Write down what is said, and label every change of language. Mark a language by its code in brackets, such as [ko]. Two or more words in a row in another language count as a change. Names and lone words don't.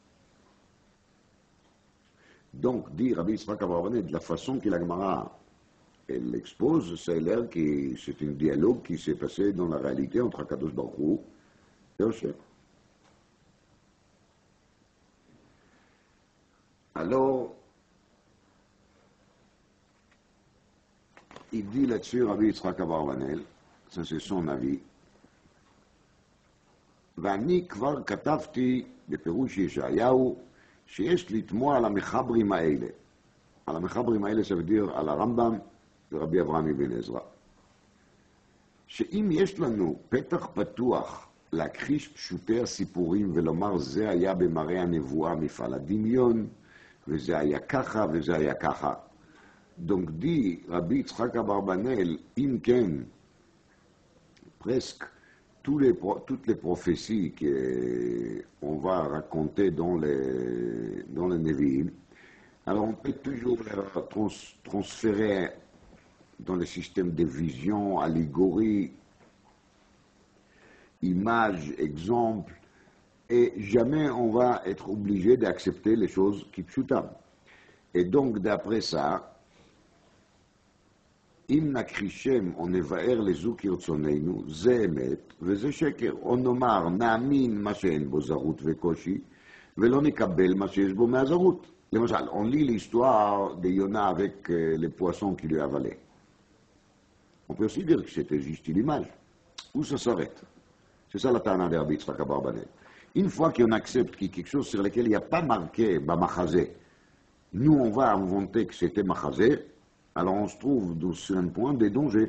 [fr] Donc, dit Rabbi Yitzhak Abarbanel, de la façon que la Gemara elle expose, c'est l'air que c'est un dialogue qui s'est passé dans la réalité entre [he] קדוש ברוך הוא [fr] et Hoshea. Alors, il dit là-dessus, Rabbi Yitzhak Abarbanel, ça c'est son avis, [he] ואני כבר כתבתי בפירוש ישעיהו שיש לתמוע על המחברים האלה. על המחברים האלה [fr] ça veut dire [he] על הרמב"ם ורבי אברהם אבן עזרא. שאם יש לנו פתח פתוח להכחיש פשוטי הסיפורים ולומר זה היה במראה הנבואה מפעל הדמיון וזה היה ככה וזה היה ככה. Donc dit Rabbi Yitzhak Abarbanel, אם כן, [fr] presque toutes les prophéties qu'on va raconter dans les Nevi'im, alors on peut toujours les transférer dans le système de vision, allégorie, images, exemples, et jamais on va être obligé d'accepter les choses qui pshutam. Et donc d'après ça, [he] אם נכחישם או נבאר לזו כרצוננו, זה אמת וזה שקר. או נאמר, נאמין מה שאין בו זרות וקושי, ולא נקבל מה שיש בו מהזרות. למשל, [fr] on lit l'histoire de Yona avec les poissons qui lui avalaient. On peut aussi dire que c'était juste une image. Où ça s'arrête? C'est ça la tana de Rabbi Yitzhak Abarbanel. Une fois qu'on accepte qu'il y a quelque chose sur lequel il n'y a pas marqué Bamachazé, nous on va inventer que c'était Machazé, alors on se trouve sur un point des dangers.